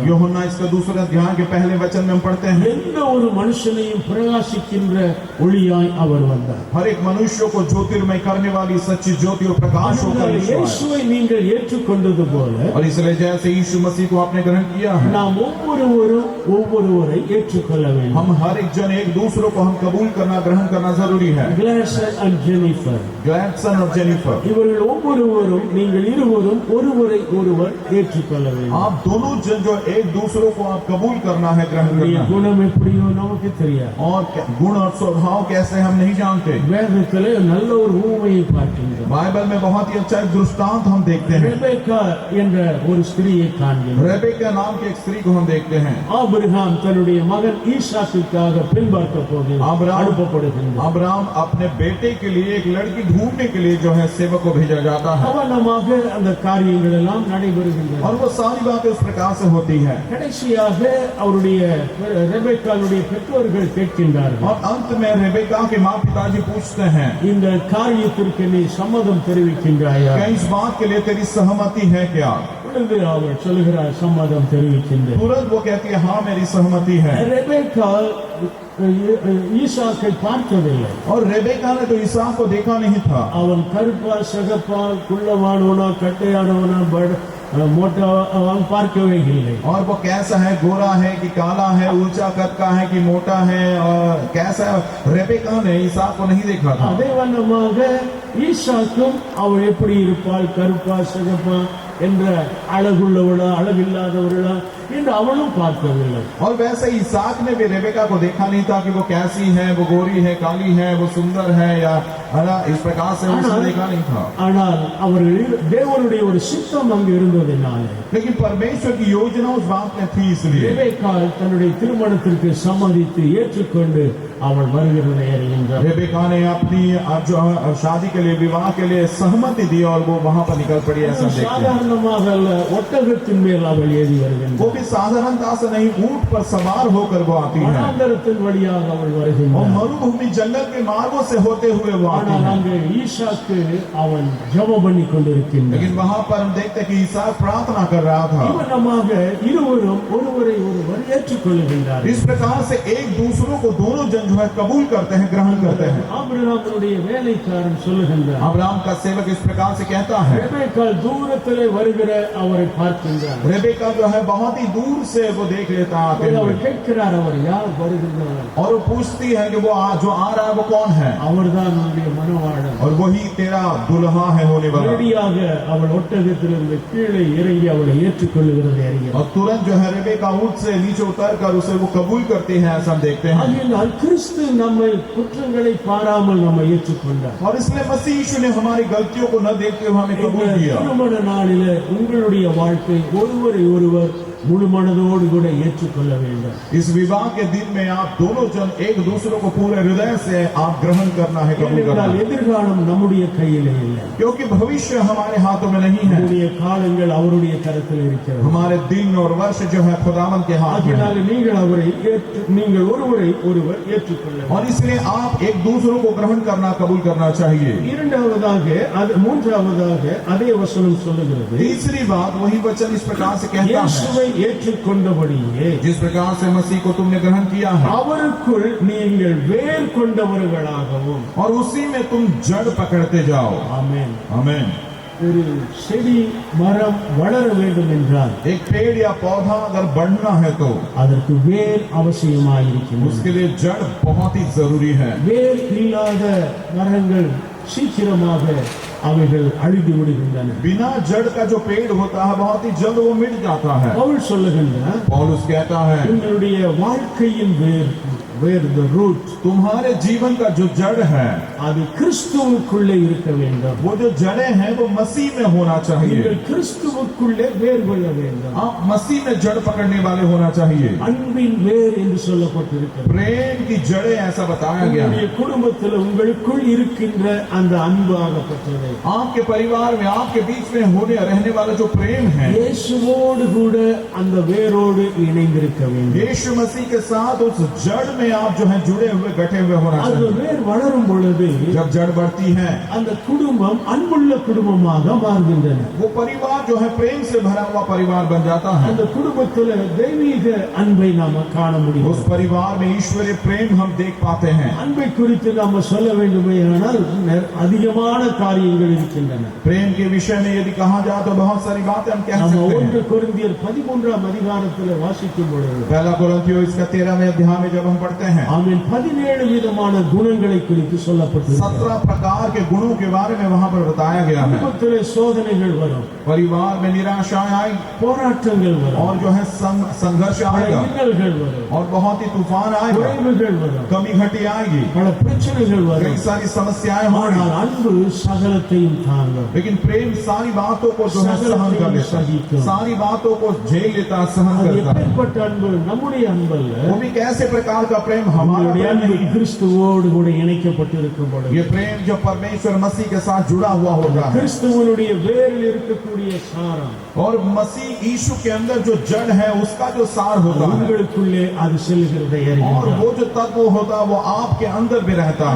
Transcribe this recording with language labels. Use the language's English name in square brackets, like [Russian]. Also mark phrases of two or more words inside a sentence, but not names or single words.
[Hindi] यूहन्ना इसका दूसरा अध्याय के पहले वचन में हम पढ़ते हैं, [Tamil] எந்த ஒரு மனுஷனையும் பிரகாசிக்கின்ற ஒளியாய் அவர் வந்தார். [Hindi] हर एक मनुष्य को ज्योतिर्मय करने वाली सच्ची ज्योति और प्रकाश होकर यीशु आया। [Tamil] இயேசுவை நீங்கள் ஏற்றுக்கொண்டது போல [Hindi] और इसलिए जैसे यीशु मसीह को आपने ग्रहण किया है, [Tamil] நாம் ஒவ்வொருவரும் ஒவ்வொருவரை ஏற்றுக்கொள்ள வேண்டும். [Hindi] हम हर एक जन एक दूसरों को हम कबूल करना, ग्रहण करना जरूरी है। [Tamil] கிளாசன் அண்ட் ஜெனிஃபர் [Hindi] ग्लैडसन और जेनिफर, [Tamil] இவர்கள் ஒவ்வொருவரும் நீங்கள் இருவரும் ஒருவரை ஒருவர் ஏற்றுக்கொள்ள வேண்டும். [Hindi] आप दोनों जन जो एक दूसरों को आप कबूल करना है, ग्रहण करना है। [Tamil] குணம் எப்படியோ நமக்கு தெரியாது. [Hindi] और गुण और स्वभाव कैसे हम नहीं जानते। [Tamil] வேதத்திலே நல்ல ஒரு ஊமையை பார்க்கின்றோம். [Hindi] बाइबल में बहुत ही अच्छा एक दृष्टांत हम देखते हैं। [Tamil] ரெபெக்கா என்ற ஒரு ஸ்திரியை காண்கிறோம். [Hindi] रेबेका नाम की एक स्त्री को हम देखते हैं। [Tamil] ஆபிரகாம் தன்னுடைய மகன் ஈசாக்குக்காக பெண் பார்க்க போகிறார். அனுப்பப்படுகின்றார். [Hindi] अब्राहम अपने बेटे के लिए एक लड़की ढूंढने के लिए जो है सेवक को भेजा जाता है, [Tamil] கவனமாக அந்த காரியங்கள் எல்லாம் நடைபெறுகின்றன. [Hindi] और वो सारी बातें उस प्रकार से होती है। [Tamil] கடைசியாக அவருடைய ரெபெக்காளுடைய பெற்றோர்கள் கேட்கின்றார்கள், [Hindi] और अंत में रेबेका के माँ पिताजी पूछते हैं, [Tamil] இந்த காரியத்திற்கு நீ சம்மதம் தெரிவிக்கின்றாயா? [Hindi] क्या इस बात के लिए तेरी सहमति है क्या? [Tamil] உடனே அவர் சொல்லுகிறார், சம்மதம் தெரிவிக்கின்றேன். [Hindi] तुरंत वो कहती है, हाँ मेरी सहमति है। [Tamil] ரெபெக்கா ஈசாக்கை பார்க்கவில்லை. [Hindi] और रेबेका ने तो इसहाक को देखा नहीं था। [Tamil] அவன் கருப்பா சகப்பா குள்ளவானவனா கட்டையானவனா मोटा பார்க்கவே இல்லை. [Hindi] और वो कैसा है, गोरा है कि काला है, ऊंचा कद का है कि मोटा है, और कैसा है, रेबेका ने इसहाक को नहीं देखा था। [Tamil] அதே வண்ணமாக ஈசாக்கும் அவள் எப்படி இருப்பாள், கருப்பா சிகப்பா என்ற அழகுள்ளவளா அழகில்லாதவர்களா என்று அவளும் பார்க்கவில்லை. [Hindi] और वैसे इसहाक ने भी रेबेका को देखा नहीं था कि वो कैसी है, वो गोरी है, काली है, वो सुंदर है या इस प्रकार से उसने देखा नहीं था। [Tamil] ஆனால் அவர்கள் தேவனுடைய ஒரு சித்தம் அங்கு இருந்ததினாலே, [Hindi] लेकिन परमेश्वर की योजना उस बात में थी, इसलिए [Tamil] ரெபெக்காள் தன்னுடைய திருமணத்திற்கு சம்மதித்து ஏற்றுக்கொண்டு அவள் வருகிறதை அறிகின்றார். [Hindi] रेबेका ने अपनी जो शादी के लिए, विवाह के लिए सहमति दी और वो वहां पर निकल पड़ी। ऐसा देखते हैं, [Tamil] சாதாரணமாக அல்ல, ஒட்டகத்தின் மேல் அவள் ஏறி [Hindi] वो [Tamil] வருகின்றார். [Hindi] भी साधारणता से नहीं, ऊंट पर सवार होकर वो आती है, [Tamil] வனாந்தரத்தின் வழியாக அவள் [Hindi] और [Tamil] வருகின்றார். [Hindi] मरुभूमि जंगल के मार्गों से होते हुए वो आती [Tamil] ஆனால் [Hindi] है। [Tamil] அங்கே ஈசாக்கு அவன் ஜெபம் பண்ணி கொண்டிருக்கின்றான். [Hindi] लेकिन वहां पर हम देखते हैं कि इसहाक प्रार्थना कर रहा था। [Tamil] இவனமாக இருவரும் ஒருவரை ஒருவர் ஏற்றுக்கொள்கின்றார்கள். [Hindi] इस प्रकार से एक दूसरों को दोनों जन जो है कबूल करते हैं, ग्रहण करते हैं। [Tamil] ஆபிரகாமுடைய வேலைக்காரன் சொல்லுகின்றார், [Hindi] अब्राहम का सेवक इस प्रकार से कहता है, [Tamil] ரெபெக்காள் தூரத்திலே வருகிற அவரை பார்க்கின்றார். [Hindi] रेबेका जो है बहुत ही दूर से वो देख लेता आते हुए, [Tamil] அவர் கேட்கிறார், அவர் யார் வருகின்றார்? [Hindi] और वो पूछती है कि वो जो आ रहा है वो कौन है, [Tamil] அவர்தான் உன்னுடைய மணவாளன். [Hindi] और वही तेरा दुल्हा है होने वाला। [Tamil] நேரடியாக அவள் ஒட்டகத்திலிருந்து கீழே இறங்கி அவளை ஏற்றுக்கொள்ளுகிறதை அறிகிறார். [Hindi] और तुरंत जो है रेबेका ऊंट से नीचे उतर कर उसे वो कबूल करती है, ऐसा हम देखते हैं। [Tamil] ஆகையினால் கிறிஸ்து நம்மை குற்றங்களை பாராமல் நம்மை ஏற்றுக்கொண்டார். [Hindi] और इसलिए मसीह यीशु ने हमारी गलतियों को न देखते हुए हमें कबूल [Tamil] இந்த [Hindi] किया। [Tamil] திருமண நாளிலே உங்களுடைய வாழ்க்கை ஒருவரை ஒருவர் முழு மனதோடு கூட ஏற்றுக்கொள்ள வேண்டும். [Hindi] इस विवाह के दिन में आप दोनों जन एक दूसरों को पूरे हृदय से आप ग्रहण करना है, कबूल करना [Tamil] ஏனென்றால் [Hindi] है। [Tamil] எதிர்காலம் நம்முடைய கையிலே இல்லை. [Hindi] क्योंकि भविष्य हमारे हाथों में नहीं है, [Tamil] நம்முடைய காலங்கள் அவருடைய கரத்தில் இருக்கிறது. [Hindi] हमारे दिन और वर्ष जो है खुदावन के हाथ में है। [Tamil] ஆகையினால் நீங்கள் ஒருவரை ஒருவர் ஏற்றுக்கொள்ள வேண்டும். [Hindi] और इसलिए आप एक दूसरों को ग्रहण करना, कबूल करना चाहिए। [Tamil] மூன்றாவதாக அதே வசனம் சொல்லுகிறது, [Hindi] तीसरी बात वही वचन इस प्रकार से कहता है, [Tamil] இயேசுவை ஏற்றுக்கொண்டபடியே [Hindi] जिस प्रकार से मसीह को तुमने ग्रहण किया है, [Tamil] அவருக்குள் நீங்கள் வேர் கொண்டவர்களாகவும். [Hindi] और उसी में तुम जड़ पकड़ते जाओ। [Tamil] ஆமென். [Hindi] आमीन। [Tamil] ஒரு செடி மரம் வளர வேண்டும் என்றால் [Hindi] एक पेड़ या पौधा अगर बढ़ना है तो [Tamil] அதற்கு வேர் அவசியமாயிருக்கிறது. [Hindi] उसके लिए जड़ बहुत ही जरूरी है। [Tamil] வேர் இல்லாத மரங்கள் சீக்கிரமாக அவைகள் அழிந்து விடுகின்றன. [Hindi] बिना जड़ का जो पेड़ होता है बहुत ही जल्द वो मिट जाता है। [Tamil] பவுல் சொல்லுகின்றார், [Hindi] पौलुस कहता है, [Tamil] உங்களுடைய வாழ்க்கையின் வேர் [English] where the root, [Hindi] तुम्हारे जीवन का जो जड़ है, [Tamil] அது கிறிஸ்துவுக்குள்ளே இருக்க வேண்டும். [Hindi] वो जो जड़ें हैं वो मसीह में होना चाहिए. [Tamil] நீங்கள் கிறிஸ்துவுக்குள்ளே வேர் கொள்ள வேண்டும். [Hindi] आप मसीह में जड़ पकड़ने वाले होना चाहिए. [Tamil] அன்பின் வேர் என்று சொல்லப்பட்டிருக்கிறது. [Hindi] प्रेम की जड़ें ऐसा बताया गया है. [Tamil] உங்களுடைய குடும்பத்தில் உங்களுக்குள் இருக்கின்ற அந்த அன்பு ஆகப்பட்டது [Hindi] आपके परिवार में, आपके बीच में होने रहने वाला जो प्रेम है, [Tamil] இயேசுவோடு கூட அந்த வேரோடு இணைந்திருக்க வேண்டும். [Hindi] यीशु मसीह के साथ उस जड़ में आप जो है जुड़े हुए, गठे हुए होना [Tamil] அது [Hindi] चाहिए. [Tamil] வேர் வளரும் பொழுது [Hindi] जब जड़ बढ़ती है, [Tamil] அந்த குடும்பம் அன்புள்ள குடும்பமாக மாறுகின்றன. [Hindi] वो परिवार जो है प्रेम से भरा हुआ परिवार बन जाता है. [Tamil] அந்த குடும்பத்தில் தெய்வீக அன்பை நாம காண முடியும். [Hindi] उस परिवार में ईश्वरीय प्रेम हम देख पाते हैं. [Tamil] அன்பை குறித்து நாம சொல்ல வேண்டுமேயானால் அதிகமான காரியங்கள் இருக்கின்றன. [Hindi] प्रेम के विषय में यदि कहा जाए तो बहुत सारी बातें हम कह [Tamil] நம்ம [Hindi] सकते [Tamil] 1 [Hindi] हैं. [Tamil] கொரிந்தியர் 13ஆம் அதிகாரத்தில் வாசிக்கும் பொழுது [Hindi] पहला कोरिन्थियों इसका 13वें अध्याय में जब हम पढ़ते हैं, [Tamil] ஆமென் 17 விதமான குணங்களை குறித்து சொல்லப்பட்டிருக்கிறது. [Hindi] 17 प्रकार के गुणों के बारे में वहां पर बताया गया है. [Tamil] குடும்பத்திலே சோதனைகள் வரும், [Hindi] परिवार में निराशाएं आई [Tamil] போராட்டங்கள் வரும், [Hindi] और जो है संघर्ष आएगा [Tamil] இன்னல்கள் வரும், [Hindi] और बहुत ही तूफान आएगा, [Tamil] குறைவுகள் வரும், [Hindi] कमी घटी आएगी, [Tamil] பல பிரச்சனைகள் [Hindi] कई [Tamil] வரும். [Hindi] सारी समस्याएं होंगी. [Tamil] ஆனால் அன்பு சகலத்தையும் தாங்கும். [Hindi] लेकिन प्रेम सारी बातों को जो है सहन कर लेता है, सारी बातों को झेल लेता, सहन [Tamil] அது [Hindi] करता है. [Tamil] எப்பேற்பட்ட அன்பு? நம்முடைய அன்பு அல்ல. [Hindi] वो भी कैसे प्रकार का प्रेम? हमारा [Tamil] நம்முடைய [Hindi] प्रेम [Tamil] அன்பு [Hindi] नहीं. [Tamil] கிறிஸ்துவோடு கூட இணைக்கப்பட்டிருக்கும் பொழுது [Hindi] ये प्रेम जो परमेश्वर मसीह के साथ जुड़ा हुआ होता है [Tamil] கிறிஸ்துவனுடைய வேரில் இருக்கக்கூடிய சாரம் [Hindi] और मसीह यीशु के अंदर जो जड़ है उसका जो सार होता है [Tamil] உங்களுக்குள்ளே அது செல்கிறதை [Hindi] और [Tamil] அறிவீர்கள். [Hindi] वो जो तत्व होता है वो आपके अंदर भी रहता है.